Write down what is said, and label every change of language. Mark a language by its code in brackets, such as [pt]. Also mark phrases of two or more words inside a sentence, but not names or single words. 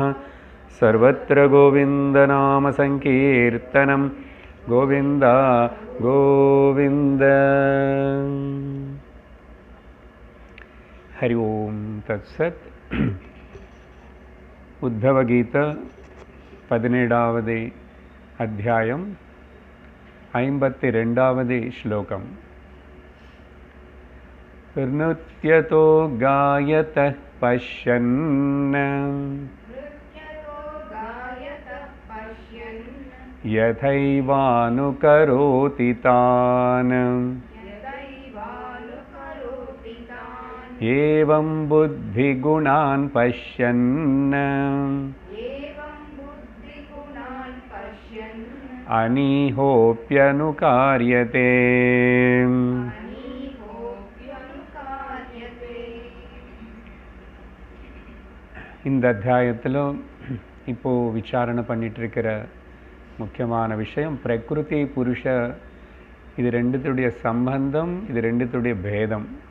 [sa] सर्वत्र गोविन्दनामसङ्कीर्तनं गोविन्द गोविन्द। हरि ओं तत्सत्। [ta] उद्धवगीता 17வது அத்தியாயம் 52வது श्लोकम्। [sa] नृत्यतो गायतः पश्यन् यथैवानुकरोति तान् एवं बुद्धिगुणान् पश्यन् अनीहोप्यनुकार्यते। [ta] இந்த அத்தியாயத்தில் இப்போ விசாரணை பண்ணிட்டு இருக்கிற முக்கியமான விஷயம் பிரகிருதி புருஷ இது ரெண்டுத்துடைய சம்பந்தம், இது ரெண்டுத்துடைய பேதம்.